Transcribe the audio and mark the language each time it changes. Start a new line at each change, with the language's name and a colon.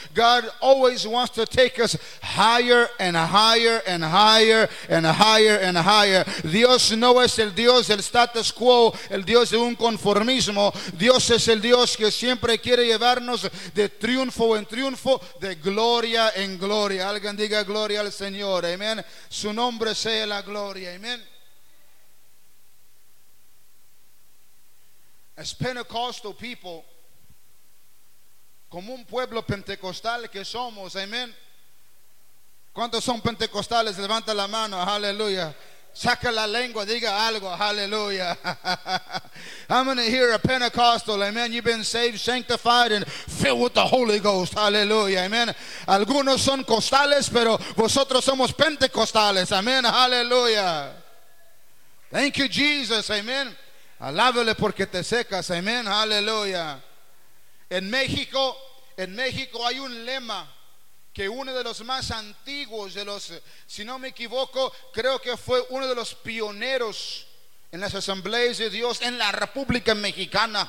English: God always wants to take us higher and higher and higher and higher and higher.
Spanish: Dios no es el Dios del status quo, el Dios de un conformismo. Dios es el Dios que siempre quiere llevarnos de triunfo en triunfo, de gloria en gloria. Alguien diga gloria al Señor. Amén. Su nombre sea la gloria. Amén.
English: As Pentecostal people,
Spanish: como un pueblo pentecostal que somos, amén. ¿Cuántos son pentecostales? Levanta la mano. Aleluya. Saca la lengua, diga algo, hallelujah.
English: How many here are Pentecostal, amen? You've been saved, sanctified, and filled with the Holy Ghost, hallelujah, amen.
Spanish: Algunos son costales, pero vosotros somos pentecostales, amen, hallelujah.
English: Thank you, Jesus,
Spanish: amen. Alábele porque te secas, amen, hallelujah. En México hay un lema que uno de los más antiguos de los, si no me equivoco, creo que fue uno de los pioneros en las asambleas de Dios en la República Mexicana.